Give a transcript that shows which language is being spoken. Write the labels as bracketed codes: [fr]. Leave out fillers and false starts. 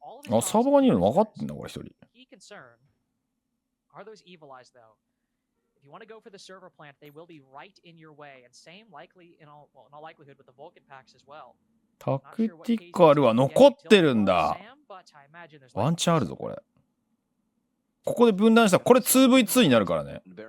[ja] あ、サーバーにいるの分かってんだこれ一人。 [en] Are those evil eyes though? If you want to go for the server plant, they will be right in your way, and same likely in all likelihood with the Vulcan packs as well. [ja] タクティカルは残ってるんだ。ワンチャンあるぞこれ。ここで分断したらこれ 2v2 になるからね。